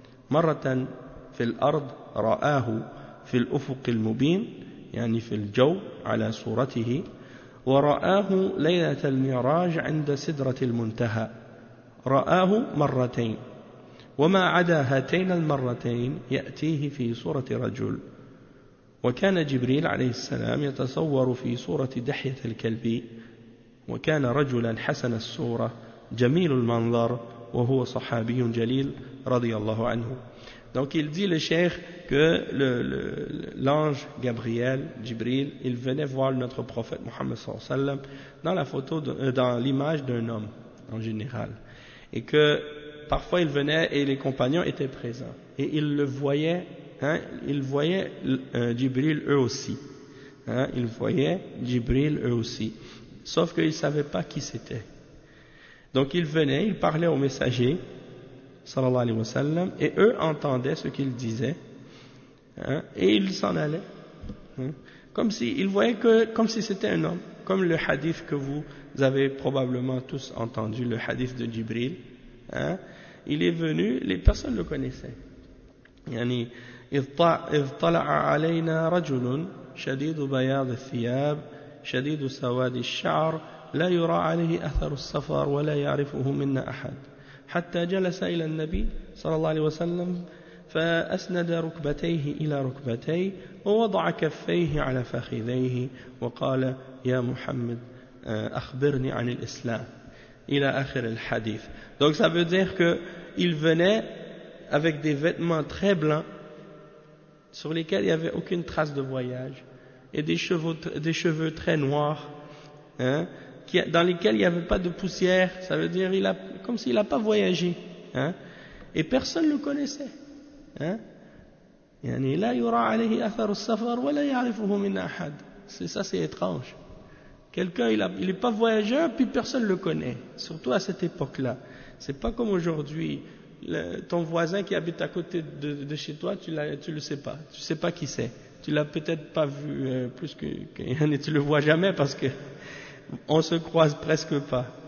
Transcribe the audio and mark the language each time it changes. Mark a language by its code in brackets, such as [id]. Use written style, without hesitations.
[ar] مرة في الأرض رآه في الأفق المبين يعني في الجو على صورته ورآه ليلة المعراج عند سدرة المنتهى رآه مرتين وما عدا هاتين المرتين يأتيه في صورة رجل وكان جبريل عليه السلام يتصور في صورة دحية الكلب وكان رجلا حسن الصورة جميل المنظر وهو صحابي جليل رضي الله عنه. [fr] Donc il dit le cheikh que l'ange Gabriel, Jibril, il venait voir notre prophète Mohammed sallallahu alayhi wa sallam dans la photo, dans l'image d'un homme en général. Et que parfois il venait et les compagnons étaient présents. Et ils le voyaient, hein, ils voyaient Jibril eux aussi. Hein, ils voyaient Jibril eux aussi. Sauf qu'ils ne savaient pas qui c'était. Donc ils venaient, ils parlaient au messager, sallallahu alayhi wa sallam, et eux entendaient ce qu'ils disaient, hein, et ils s'en allaient. Hein, comme s'ils voyaient que, comme si c'était un homme. Comme le hadith que vous avez probablement tous entendu, le hadith de Jibril. Hein, il est venu, les personnes le connaissaient. [ar] Yani, إذ طلع علينا رجل شديد بياض الثياب شديد سواد الشعر لا يرى عليه أثر السفر ولا يعرفه منا أحد حتى جلس إلى النبي صلى الله عليه وسلم فأسند ركبتيه إلى ركبتي ووضع كفيه على فخذيه وقال يا محمد أخبرني عن الإسلام إلى آخر الحديث. [fr] Donc ça veut dire que il venait avec des vêtements très blancs sur lesquels il n'y avait aucune trace de voyage, et des cheveux très noirs, hein, qui, dans lesquels il n'y avait pas de poussière, ça veut dire il a, comme s'il n'a pas voyagé, hein, et personne ne le connaissait. Hein. [ar] لا يرى عليه أثر السفر ولا يعرفه من أحد. [fr] Ça c'est étrange. Quelqu'un, il n'est pas voyageur, puis personne ne le connaît, surtout à cette époque-là. Ce n'est pas comme aujourd'hui. Ton voisin qui habite à côté de chez toi, tu le sais pas. Tu sais pas qui c'est. Tu l'as peut-être pas vu plus que rien, et tu le vois jamais parce que on se croise presque pas.